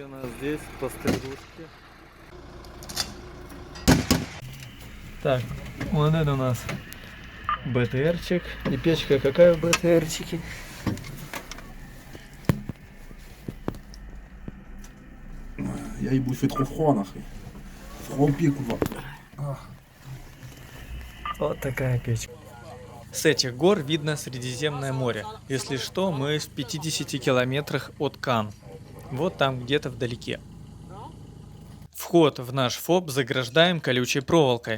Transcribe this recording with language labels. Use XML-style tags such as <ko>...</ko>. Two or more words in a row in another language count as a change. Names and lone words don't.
<ru>У нас здесь пострелушки. Так, вот это у нас БТРчик. И печка какая в БТРчике? Я ебу,</ru> <fr>fait trop froid, нахуй. Froid au pied, кува.</fr> <ru>Вот такая печка. С этих гор видно Средиземное море. Если что, мы в 50 километрах от Кан. Вот там где-то вдалеке. Вход в наш ФОП заграждаем колючей проволокой.</ru>